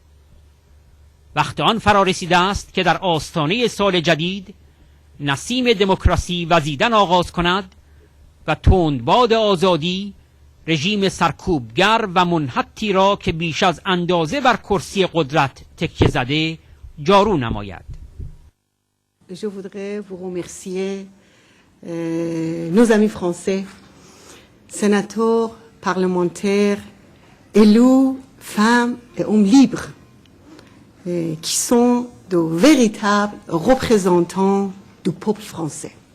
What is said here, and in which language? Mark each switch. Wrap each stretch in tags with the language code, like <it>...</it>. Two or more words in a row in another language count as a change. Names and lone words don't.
<fa>وقت آن فرا رسیده است که در آستانه سال جدید نسیم دموکراسی وزیدن آغاز کند و تندباد آزادی رژیم سرکوبگر و منحطی را که بیش از اندازه بر کرسی قدرت تکیه زده جارو نماید.</fa> <fr>Je voudrais vous remercier, nos amis français, sénateurs, parlementaires, élus, femmes et hommes libres, qui sont de véritables représentants du peuple français.</fr>